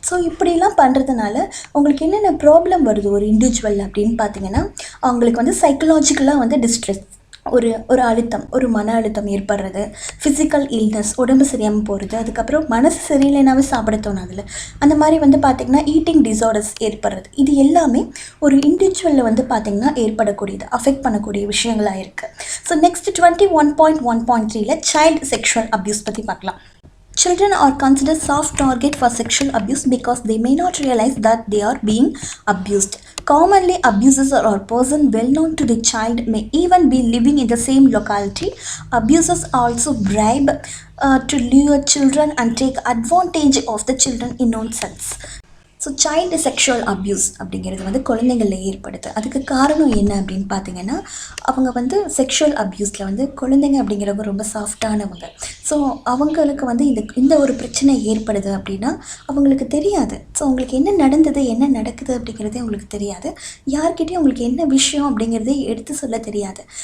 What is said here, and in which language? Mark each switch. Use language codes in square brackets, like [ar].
[ta] So இப்படிலாம் பண்ணுறதுனால உங்களுக்கு என்னென்ன ப்ராப்ளம் வருது ஒரு இண்டிவிஜுவல் அப்படின்னு பார்த்தீங்கன்னா அவங்களுக்கு வந்து சைக்கலாஜிக்கலாக வந்து டிஸ்ட்ரெஸ், ஒரு அழுத்தம், ஒரு மன அழுத்தம் ஏற்படுறது, ஃபிசிக்கல் இல்னஸ், உடம்பு சரியாமல் போகிறது, அதுக்கப்புறம் மனசு சரியில்லைனாவே சாப்பிட தோணாதில்ல, அந்த மாதிரி வந்து பார்த்திங்கன்னா ஈட்டிங் டிஸார்டர்ஸ் ஏற்படுறது, இது எல்லாமே ஒரு இண்டிவிஜுவலில் வந்து பார்த்திங்கன்னா ஏற்படக்கூடியது, அஃபெக்ட் பண்ணக்கூடிய விஷயங்களாக இருக்குது. So next 21.1.3 child sexual abuse பற்றி பார்க்கலாம். [en] Children are considered soft target for sexual abuse because they may not realize that they are being abused. Commonly, abusers or a person well known to the child may even be living in the same locality. Abusers also bribe to lure children and take advantage of the children innocence. [ta] So child sexual abuse அப்படிங்கிறது வந்து குழந்தைங்களில் ஏற்படுது. அதுக்கு காரணம் என்ன அப்படின்னு பார்த்தீங்கன்னா, அவங்க வந்து செக்ஷுவல் அப்யூஸில் வந்து குழந்தைங்க அப்படிங்கிறவங்க ரொம்ப சாஃப்டானவங்க. ஸோ அவங்களுக்கு வந்து இந்த ஒரு பிரச்சனை ஏற்படுது அப்படின்னா அவங்களுக்கு தெரியாது. ஸோ அவங்களுக்கு என்ன நடந்தது, என்ன நடக்குது அப்படிங்கிறதே அவங்களுக்கு தெரியாது. யார்கிட்டயும் அவங்களுக்கு என்ன விஷயம் அப்படிங்கிறதே எடுத்து சொல்ல தெரியாது.